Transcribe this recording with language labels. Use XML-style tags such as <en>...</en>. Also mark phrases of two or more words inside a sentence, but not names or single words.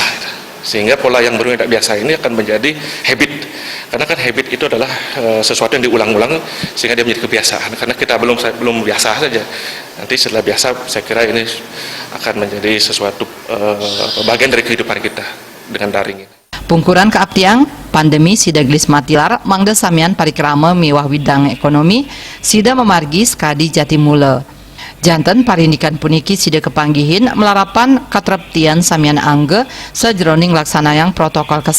<id>Sehingga pola yang baru yang tidak biasa ini akan menjadi habit. Karena kan habit itu adalah sesuatu yang diulang-ulang sehingga dia menjadi kebiasaan. Karena kita belum biasa saja. Nanti setelah biasa saya kira ini akan menjadi sesuatu bagian dari kehidupan kita dengan daring ini.</id> <ban>Pungkuran keaptiang pandemi sida gelis matilar mangda samian parikrama miwah widang ekonomi sida memargi skadi Jatimula. Janten parindikan puniki sida kepanggihin melarapan katreptian samian angge sajroning laksanayang</ban> <id>protokol kesehatan.</id>